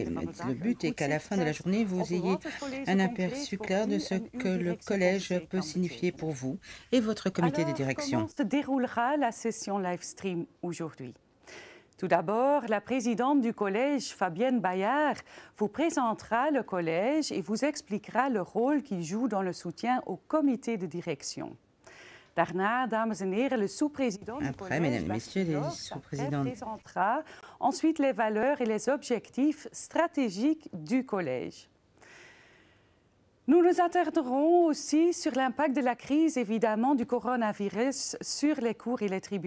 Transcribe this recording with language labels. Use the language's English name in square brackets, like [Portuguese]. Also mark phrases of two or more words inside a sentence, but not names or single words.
[French] Le but est qu'à la fin de la journée, vous ayez un aperçu clair de ce que le collège peut signifier pour vous et votre comité de direction. Comment se déroulera la session live stream aujourd'hui? Tout d'abord, la présidente du collège, Fabienne Bayard, vous présentera le collège et vous expliquera le rôle qu'il joue dans le soutien au comité de direction. [Dutch] Daarna, dames en heren, [French] le sous-président du collège, mesdames et messieurs, les sous-présidents présentera ensuite les valeurs et les objectifs stratégiques du collège. Nous nous attarderons aussi sur l'impact de la crise, évidemment, du coronavirus sur les cours et les tribunaux.